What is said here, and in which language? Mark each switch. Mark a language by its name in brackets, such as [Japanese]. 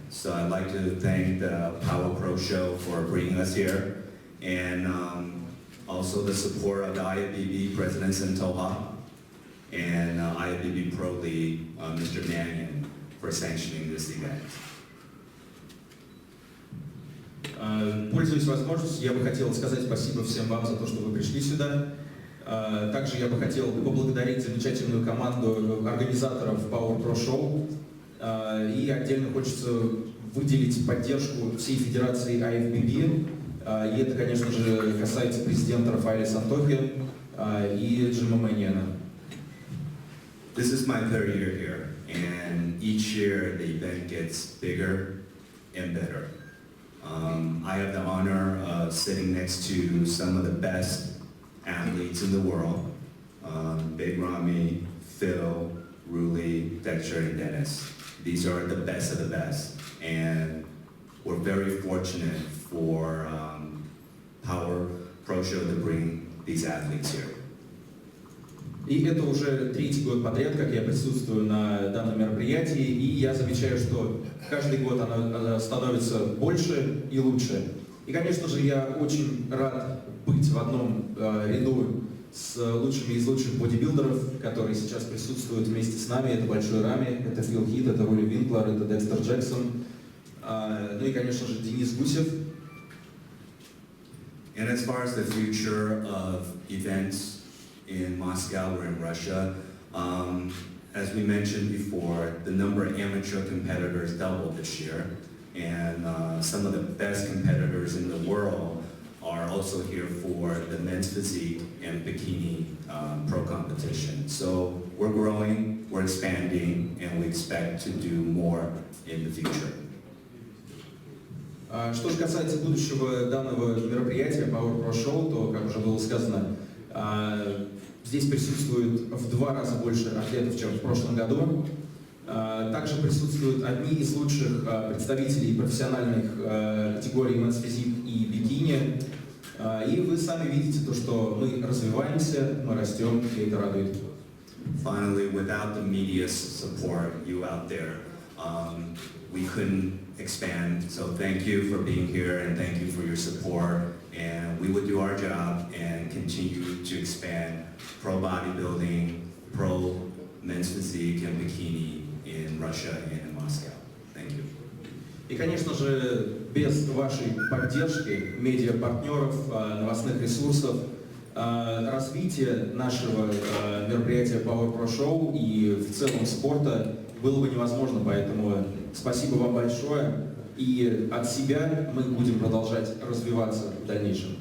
[English] So I'd like to thank the Power Pro Show for bringing us here, and also the support of the IFBB President Santoha and IFBB Pro League, Mr. Mannion, for sanctioning this event. [Russian] Пользуясь возможностью, я бы хотел сказать спасибо всем вам за то, что вы пришли сюда. Также я бы хотел поблагодарить замечательную команду организаторов Power Pro Show. И отдельно хочется выделить поддержку всей федерации IFBB. И это, конечно же, касается президента Рафаэля Сантохи и Джима Мэниана. [English] This is my 3rd year here, and each year the event gets bigger and better. I have the honor of sitting next to some of the best athletes in the world, Big Ramy, Phil, Ruli, Dexter, and Dennis. These are the best of the best, and we're very fortunate for Power Pro Show to bring these athletes here. [Russian] И это уже 3-й год подряд, как я присутствую на данном мероприятии, и я замечаю, что каждый год оно становится больше и лучше. И, конечно же, я очень рад быть в одном ряду с лучшими из лучших бодибилдеров, которые сейчас присутствуют вместе с нами. Это Большой Рами, это Фил Хит, это Рули Винклер, это Декстер Джексон. Ну и, конечно же, Денис Гусев. [English] And as far as the future of events in Moscow or in Russia, as we mentioned before, the number of amateur competitors doubled this year, and some of the best competitors in the world are also here for the men's physique and bikini pro competition. So we're growing, we're expanding, and we expect to do more in the future. [Russian] Что же касается будущего данного мероприятия Power Pro Show, то, как уже было сказано, здесь присутствует в 2 раза больше атлетов, чем в прошлом году. Также присутствуют одни из лучших представителей профессиональных категорий Men's Physique и бикини. И вы сами видите то, что мы развиваемся, мы растем, и это радует. [English] Finally, without the media's support, you out there, we couldn't expand. So thank you for being here and thank you for your support. And we would do our job and continue to expand pro bodybuilding, pro men's physique and bikini in Russia and in Moscow. Thank you. [Russian] И, конечно же, без вашей поддержки, медиапартнеров, новостных ресурсов, развитие нашего мероприятия Power Pro Show и в целом спорта было бы невозможно, поэтому спасибо вам большое, и от себя мы будем продолжать развиваться в дальнейшем.